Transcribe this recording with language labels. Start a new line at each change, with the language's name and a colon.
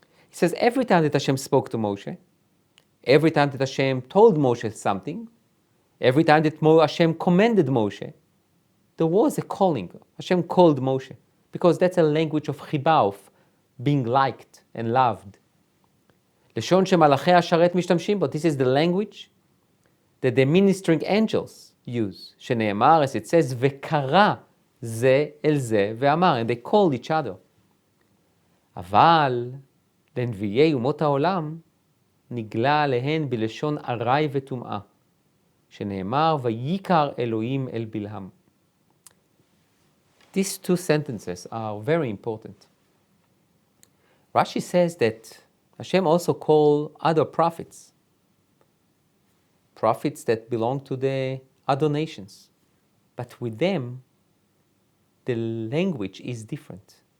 English: He says every time that Hashem spoke to Moshe, every time that Hashem told Moshe something, every time that Hashem commanded Moshe, there was a calling. Hashem called Moshe, because that's a language of חיבה, of being liked and loved.
Hebrew: לשון שמלאכי השרת משתמשים בו.
English: This is the language that the ministering angels use.
Hebrew: שנאמר,
English: as it says,
Hebrew: וקרא זה אל זה ואמר,
English: and they called each other.
Hebrew: אבל לנביאי אומות העולם נגלה עליהן בלשון ארעי וטומאה, שנאמר, ויקר אלוהים אל בלעם.
English: These two sentences are very important. Rashi says that Hashem also called other prophets that belong to the other nations. But with them, the language is different.